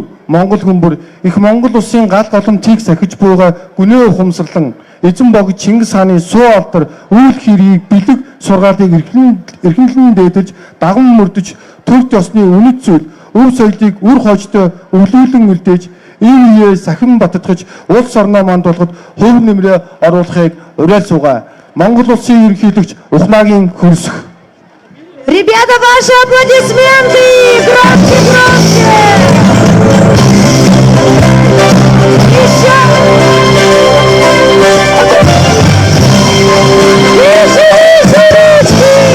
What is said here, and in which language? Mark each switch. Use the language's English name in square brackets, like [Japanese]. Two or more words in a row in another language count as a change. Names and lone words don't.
[Mongolian] Монгол хүн бүр их Монгол улсын гал голом тийг сахиж буйгаа гүнээ ухамсарлан эзэн бог Чингис хааны суу алдар үйл хэрийг бэлэг сургаалыг эрхэмлэн дээдэж даган мөрдөж төрд ёсны үнэт зүйл өв соёлыг үр хойчтой өвлүүлэн үлдээж энэ үеэ сахин баттгаж улс орноо мандуулахад хувь нэмрээ оруулахыг уриалсугаа. Монгол улсын ерөнхийлөгч Ухнаагийн хөрсөх. [Russian] Ребята, ваши аплодисменты! Громче, громче! Еще! Выше, выше ручки!